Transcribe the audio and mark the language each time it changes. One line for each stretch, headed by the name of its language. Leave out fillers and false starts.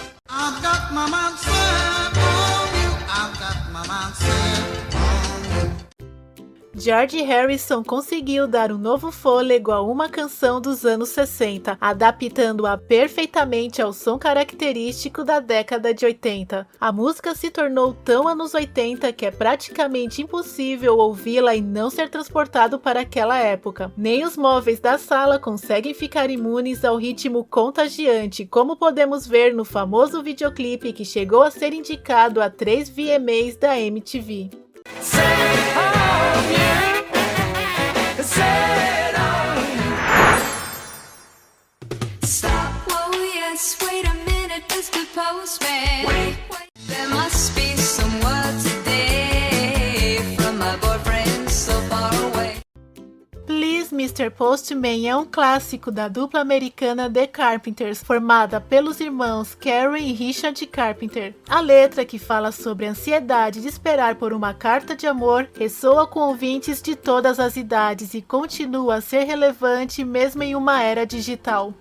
English: I've got my mind set on you. I've got my mind set on you.
Portuguese: George Harrison conseguiu dar um novo fôlego a uma canção dos anos 60, adaptando-a perfeitamente ao som característico da década de 80. A música se tornou tão anos 80 que é praticamente impossível ouvi-la e não ser transportado para aquela época. Nem os móveis da sala conseguem ficar imunes ao ritmo contagiante, como podemos ver no famoso videoclipe que chegou a ser indicado a 3 VMAs da MTV.
English: Set on you. Set on you. Stop, whoa, yes, wait a minute, Mr. Postman. Wait, there must be some word today from my boyfriend so far away. Please, Mr.
Portuguese: Postman é um clássico da dupla americana The Carpenters, formada pelos irmãos Karen e Richard Carpenter. A letra, que fala sobre a ansiedade de esperar por uma carta de amor, ressoa com ouvintes de todas as idades e continua a ser relevante mesmo em uma era digital.